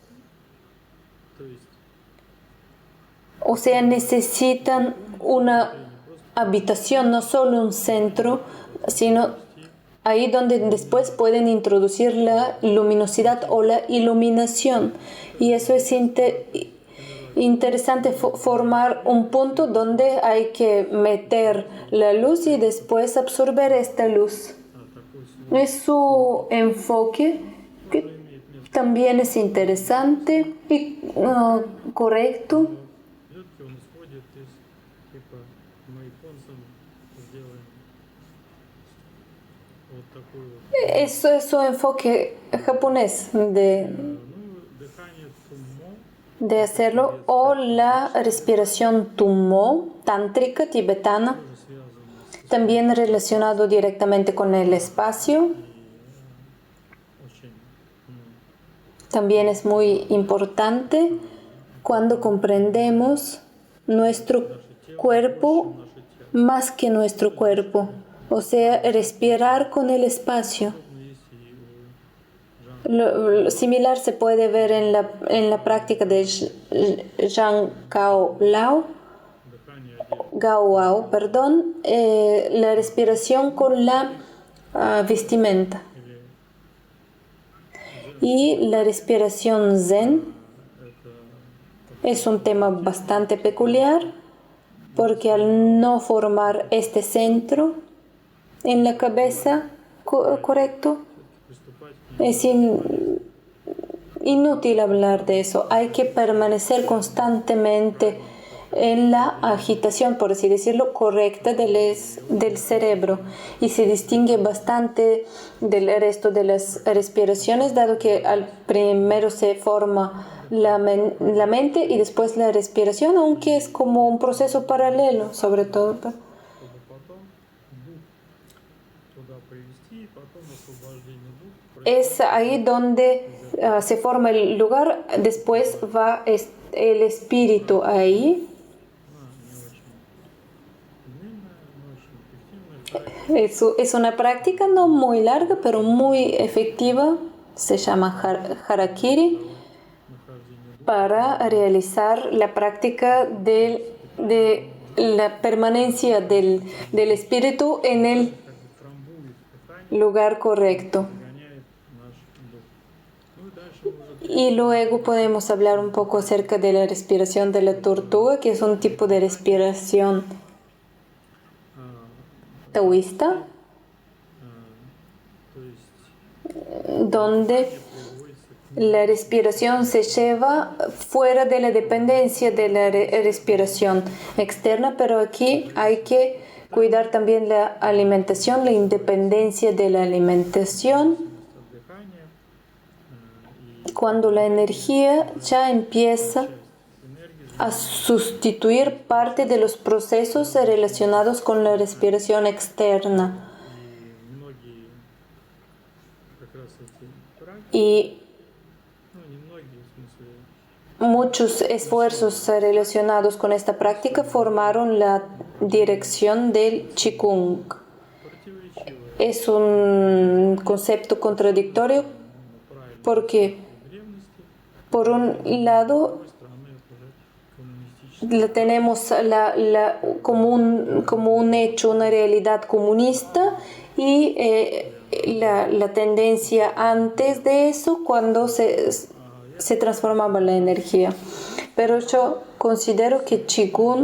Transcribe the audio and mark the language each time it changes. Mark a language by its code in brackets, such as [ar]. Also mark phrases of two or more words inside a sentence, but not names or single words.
[es] O sea, necesitan una habitación, no solo un centro, sino ahí donde después pueden introducir la luminosidad o la iluminación. Y eso es interesante, formar un punto donde hay que meter la luz y después absorber esta luz. Es su enfoque que [ru] имеет место. [es] también es interesante y correcto. [ru] Легкий он исходит из, типа, мы японцам сделаем вот такую вот. [es] Eso es su enfoque japonés [ru] Ну, дыхание туммо, [es] de hacerlo, o la respiración Tummo, tántrica tibetana, [ru] тоже связано с [es] también relacionado directamente con el espacio. [ru] очень, [es] También es muy importante cuando comprendemos nuestro cuerpo [ru] наше тело. [es] más que nuestro cuerpo, o sea, respirar con el espacio. [ru] Ну, есть и у Жан [es] Lo similar se puede ver en la práctica de Zhang Cao Lao, [ru] дыхание одежды. [es] Gao Wao, perdón, la respiración con la vestimenta. [ru] Или [es] Y la respiración Zen [ru] это [es] es un tema bastante peculiar porque al no formar este centro en la cabeza correcto, [ru] приступать к [es] es inútil hablar de eso. Hay que permanecer constantemente en la agitación, por así decirlo, correcta del cerebro, y se distingue bastante del resto de las respiraciones, dado que al primero se forma la mente y después la respiración, aunque es como un proceso paralelo, sobre todo. [ru] чтобы потом дух туда привести, и потом освобождение духа [es] Es ahí donde se forma el lugar, después va el espíritu ahí. [ru] не очень длинная, но очень эффективная. [es] Es una práctica no muy larga, pero muy efectiva. Se llama Harakiri, [ru] Нахождение духа [es] para realizar la práctica de la permanencia del espíritu en el [ru] как бы трамбует дыхание, [es] lugar correcto. [ru] гоняет наш дух. Ну и дальше мы уже [es] Y luego podemos hablar un poco acerca de la respiración de la tortuga, que es un tipo de respiración taoísta, [ru] то есть [es] donde [ru] приводится к [es] la respiración se lleva fuera de la dependencia de la respiración externa, pero aquí hay que cuidar también la alimentación, la independencia de la alimentación. [ru] от дыхания и [es] Cuando la energía ya empieza [ru] энергии, [es] a sustituir parte de los procesos relacionados con la respiración externa. [ru] и многие как раз эти практики, [es] Y [ru] ну не многие, в смысле, [es] muchos esfuerzos relacionados con esta práctica formaron la dirección del Qigong. [ru] противоречивые [es] Es un concepto contradictorio [ru] правильно [es] porque, [ru] в древности, [es] por un lado, [ru] с другой стороны это уже коммунистические. [es] la tenemos como un hecho, una realidad comunista, y la tendencia antes de eso, cuando se transformaba la energía. Pero yo considero que Qigong